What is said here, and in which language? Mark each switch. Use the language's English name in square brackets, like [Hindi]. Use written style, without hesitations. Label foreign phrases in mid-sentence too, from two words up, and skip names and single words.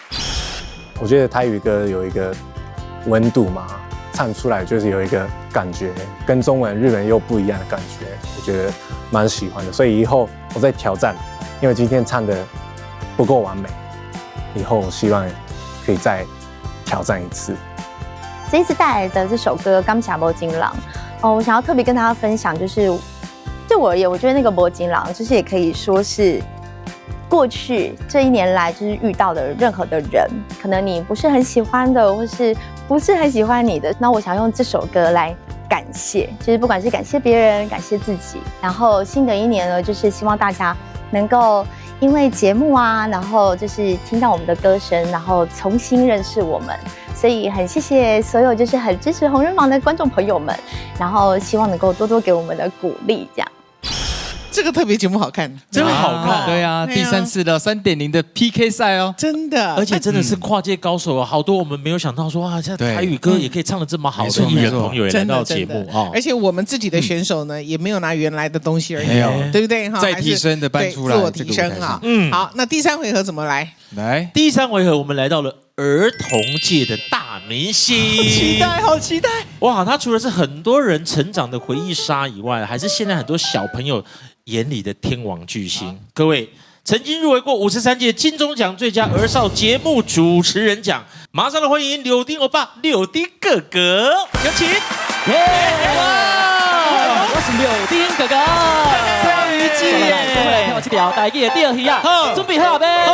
[Chinese] 我覺得台語歌有一個溫度嘛，唱出來就是有一個感覺，跟中文、日文又不一樣的感覺，我覺得蠻喜歡的。所以以後我再挑戰，因為今天唱的不夠完美，以後我希望可以再挑戰一次。這一次帶來的這首歌《感謝無情人》我想要特別跟大家分享，就是對我而言，我覺得那個無情人就是也可以說是過去這1年來就是遇到的任何的人，可能你不是很喜歡的，或是不是很喜歡你的，那我想用這首歌來感謝，就是不管是感謝別人，感謝自己。然後新的1年呢，就是希望大家能夠因為節目啊，然後就是聽到我們的歌聲，然後重新認識我們。所以很謝謝所有就是很支持紅人榜的觀眾朋友們，然後希望能夠多多給我們的鼓勵，這樣。這個特別節目好看，真的好看。對啊，第3次的3.0的 PK 賽哦，真的，而且真的是跨界高手啊！好多我們沒有想到說啊，現在台語歌也可以唱得這麼好的藝人朋友也來到節目啊！而且我們自己的選手呢，也沒有拿原來的東西而已，對不對？再提升的搬出來，自我提升啊！好，那第3回合怎麼來？來，第3回合我們來到了兒童界的大明星，好期待！哇，他除了是很多人成長的回憶殺以外，還是現在很多小朋友眼裡的天王巨星。各位曾經入圍過53屆金鐘獎最佳兒少節目主持人獎，馬上來歡迎柳丁歐巴、柳丁哥哥，有請！我是柳丁哥哥。來聽我這條台語的釣魚啊，準備好沒？